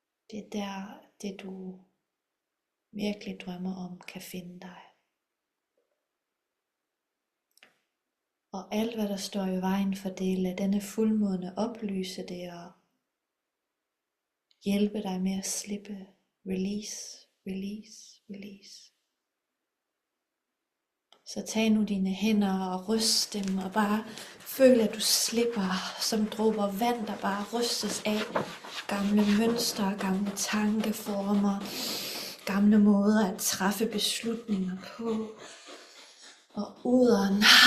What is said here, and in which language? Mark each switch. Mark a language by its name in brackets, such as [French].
[Danish] Det er der, det du virkelig drømmer om, kan finde dig. Og alt hvad der står i vejen for det, lad denne fuldmåne oplyse det og hjælpe dig med at slippe. [English] Release, release, release. [Danish] Så tag nu dine hænder og ryst dem og bare føl at du slipper som dråber vand, der bare rystes af. Gamle mønstre, gamle tankeformer, gamle måder at træffe beslutninger på. Og udånd.